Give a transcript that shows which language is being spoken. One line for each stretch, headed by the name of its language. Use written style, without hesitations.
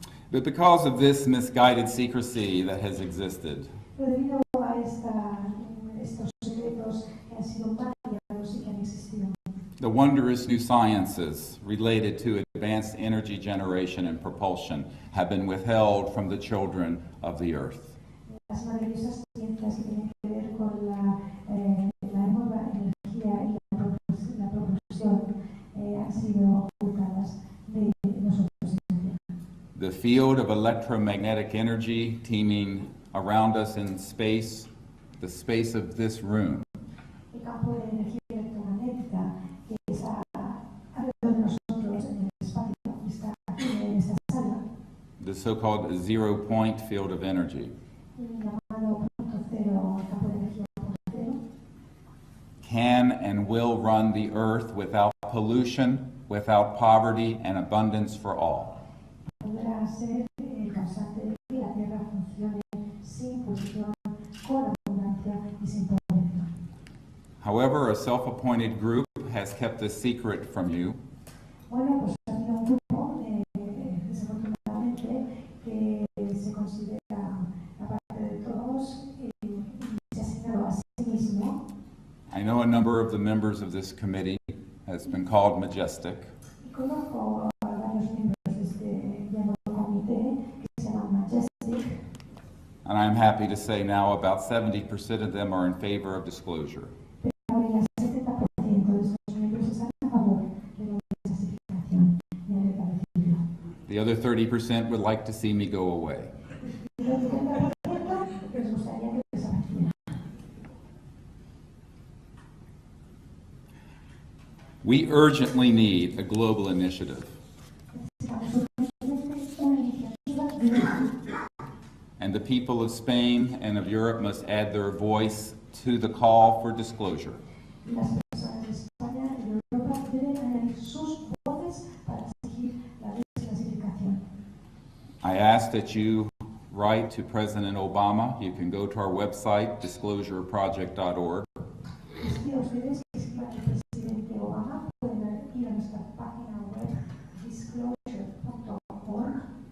English: But because of this misguided secrecy that has existed,
Spanish: Pero debido a estos secretos que han sido mal guiados y que han existido,
English: the wondrous new sciences related to advanced energy generation and propulsion have been withheld from the children of the earth.
Spanish: las maravillosas ciencias que tienen que ver con la nueva energía y la propulsión han sido ocultadas de nosotros.
English: The field of electromagnetic energy teeming around us in space, the space of this room,
Spanish: El campo de energía electromagnética que está alrededor de nosotros en el espacio que está aquí en esta sala,
English: the so-called zero-point field of energy,
Spanish: llamado punto cero, campo de energía punto cero,
English: can and will run the earth without pollution, without poverty, and abundance for all.
Spanish: podrá ser el causante de que la Tierra funcione sin polución, con abundancia y sin pobreza.
English: However, a self-appointed group has kept this secret from you,
Spanish: Bueno, pues ha habido un grupo, desafortunadamente, que se considera aparte de todos y se ha asignado a sí mismo.
English: I know a number of the members of this committee has been called majestic,
Spanish: Y conozco a varios miembros de este llamado comité que se llaman Majestic,
English: and I'm happy to say now about 70% of them are in favor of disclosure.
Spanish: pero ahora el 70% de estos miembros están a favor de la desclasificación y alerta de peligro.
English: The other 30% would like to see me go away.
Spanish: Y el 70% les gustaría que desapareciera.
English: We urgently need a global initiative,
Spanish: Necesitamos urgentemente una iniciativa global.
English: and the people of Spain and of Europe must add their voice to the call for disclosure.
Spanish: Y las personas de España y de Europa deben añadir sus voces para exigir la desclasificación.
English: I ask that you write to President Obama. You can go to our website, disclosureproject.org,
Spanish: Les pido a ustedes que escriban al presidente Obama, pueden ir a nuestra página web disclosure.org,